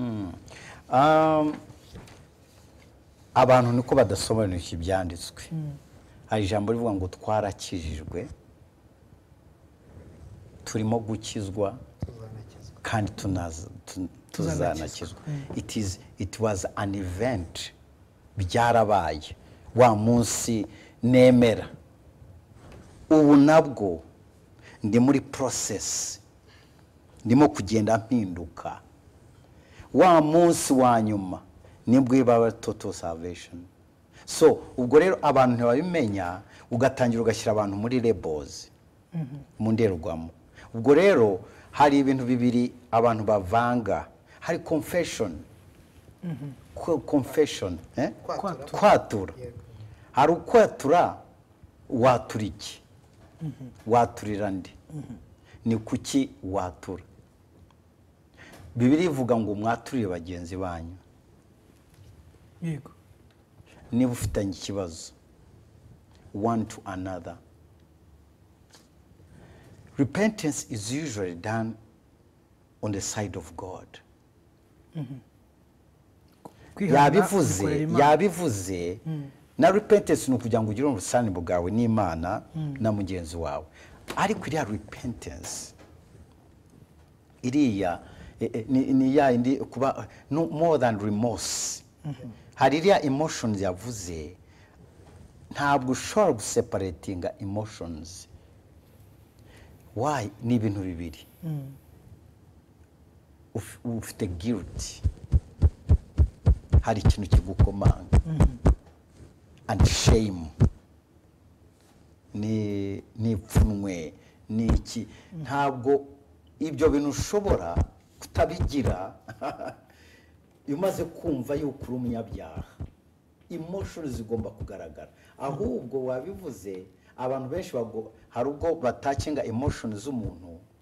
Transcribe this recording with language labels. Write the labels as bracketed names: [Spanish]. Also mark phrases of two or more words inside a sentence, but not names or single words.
[Kinyarwanda] abantu niko badasobanukiwe ibyanditswe hari ijambo rivuga ngo twarakijijwe turimo gukizwa kandi tuzanakizwa [English] it was an event [Kinyarwanda] byarabaye wa munsi nemera ubu nabwo ndi muri process ndimo kugenda mpinduka wa munsi wa nyuma nibwo iba [English] total salvation [Kinyarwanda] so ubwo rero abantu ntibabimenya ugatangira ugashyira abantu muri labels mu ndorerwamo ubwo rero hari ibintu bibiri abantu bavanga hari confession kwatura hari ukwatura watura iki waturira ndi ni kuki watura Bibiliya ivuga ngo mwaturire bagenzi banyu yego niba ufitanye ikibazo [English] one to another repentance is usually done on the side of God [Kinyarwanda] yabivuze na repentance ni ukugira ngo ugire ubusane bwawe n'Imana na mugenzi wawe ariko iriya repentance iriya ni ya indi kuba [English] no more than remorse [Kinyarwanda] hari iriya emotions yavuze ntabwo ushobora guseparatinga emotions why ni ibintu bibiri ufite guilt hari ikintu kigukomanga [English] and shame [Kinyarwanda] ni pfunwe ni iki ntabwo ibyo bintu ushobora kutabigira iyo umaze kumva yuko uri umunyabyaha emotions zigomba kugaragara ahubwo wabivuze abantu benshi hari ubwo batakinga emotions z'umuntu